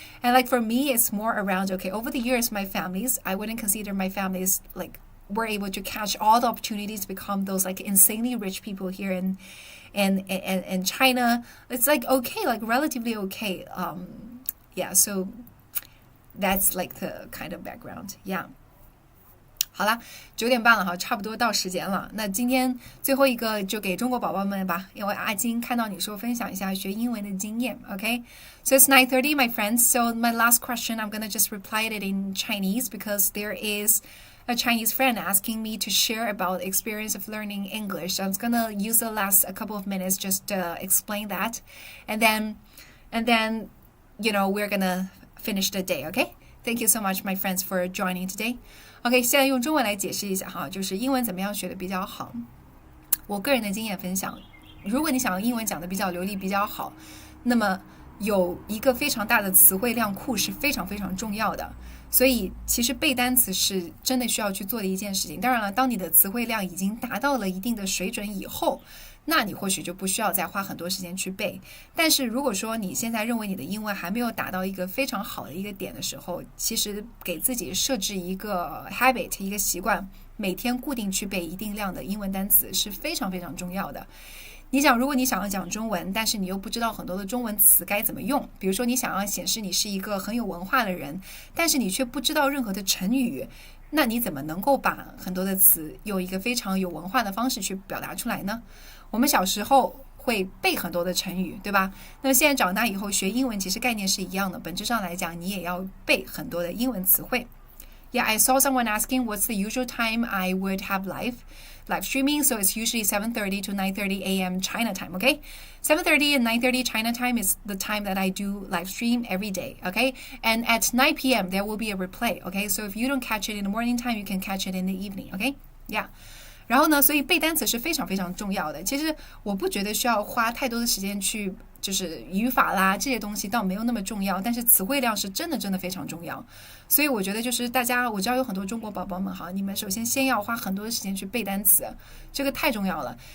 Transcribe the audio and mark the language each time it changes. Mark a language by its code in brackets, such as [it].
[en] And like for me, it's more around, okay, over the years, I wouldn't consider my families like were able to catch all the opportunities to become those like insanely rich people here in China. It's like okay, like relatively okay. Yeah, so that's like the kind of background. Yeah. [zh] 好啦，9点半了哈，差不多到时间了。那今天最后一个就给中国宝宝们吧，因为阿金看到你说分享一下学英文的经验 ，OK？ [en] So it's 9:30, my friends. So my last question, I'm gonna just reply it in Chinese because there is a Chinese friend asking me to share about the experience of learning English. So I'm gonna use the last a couple of minutes just to explain that, and then we're gonna finish the day, OK? Thank you so much, my friends, for joining today. [zh] OK， 现在用中文来解释一下哈，就是英文怎么样学的比较好。我个人的经验分享，如果你想要英文讲的比较流利、比较好，那么有一个非常大的词汇量库是非常非常重要的。所以其实背单词是真的需要去做的一件事情。当然了，当你的词汇量已经达到了一定的水准以后，那你或许就不需要再花很多时间去背。但是如果说你现在认为你的英文还没有达到一个非常好的一个点的时候，其实给自己设置一个 habit， 一个习惯，每天固定去背一定量的英文单词是非常非常重要的。你想，如果你想要讲中文，但是你又不知道很多的中文词该怎么用，比如说你想要显示你是一个很有文化的人，但是你却不知道任何的成语，那你怎么能够把很多的词用一个非常有文化的方式去表达出来呢？我们小时候会背很多的成语，对吧？那么现在长大以后学英文其实概念是一样的，本质上来讲你也要背很多的英文词汇。 [en] Yeah, I saw someone asking what's the usual time I would have live streaming. So it's usually 7:30 to 9:30 a.m. China time, okay? 7:30 and 9:30 China time is the time that I do live stream every day, okay? And at 9 p.m. there will be a replay, okay? So if you don't catch it in the morning time, you can catch it in the evening, okay? ，Yeah。 [zh] 然后呢，所以背单词是非常非常重要的。其实我不觉得需要花太多的时间去，就是语法啦这些东西倒没有那么重要，但是词汇量是真的真的非常重要。所以我觉得就是大家，我知道有很多中国宝宝们哈，你们首先先要花很多的时间去背单词，这个太重要了。